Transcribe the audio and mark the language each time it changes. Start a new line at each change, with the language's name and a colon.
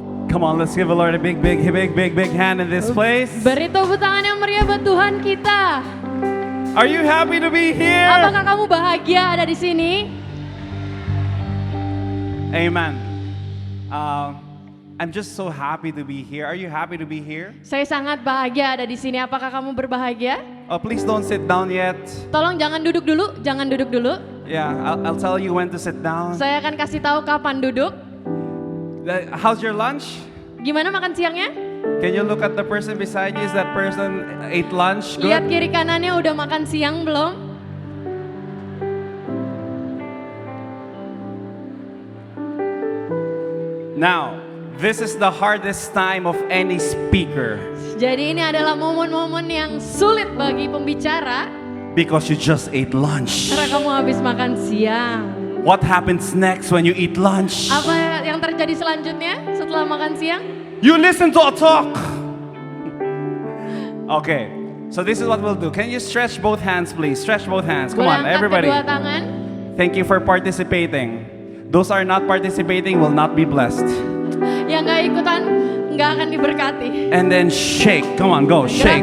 English: Come on, let's give the Lord a big hand in this place.
Indonesian: Beri tepuk tangan yang meriah buat Tuhan kita.
English: Are you happy to be here?
Indonesian: Apakah kamu bahagia ada di sini?
English: Amen. I'm just so happy to be here. Are you happy to be here?
Indonesian: Saya sangat bahagia ada di sini. Apakah kamu berbahagia?
English: Oh, please don't sit down yet.
Indonesian: Tolong jangan duduk dulu, jangan duduk dulu.
English: Yeah, I'll tell you when to sit down.
Indonesian: Saya akan kasih tahu kapan duduk.
English: How's your lunch?
Indonesian: Gimana makan siangnya?
English: Can you look at the person beside you? Is that person ate lunch?
Indonesian: Lihat
English: Good.
Indonesian: kiri kanannya udah makan siang belum?
English: Now, this is the hardest time of any speaker
Indonesian: Jadi ini adalah momen-momen yang sulit bagi pembicara
English: because you just ate lunch.
Indonesian: karena kamu habis makan siang.
English: What happens next when you eat lunch?
Indonesian: Apa yang terjadi selanjutnya setelah makan siang?
English: You listen to a talk. Okay, so this is what we'll do. Can you stretch both hands, please? Stretch both hands. Come on,
Indonesian: Boleh angkat
English: everybody.
Indonesian: kedua tangan.
English: Thank you for participating. Those are not participating will not be blessed.
Indonesian: Yang gak ikutan gak akan diberkati.
English: And then shake. Come on, go. Shake,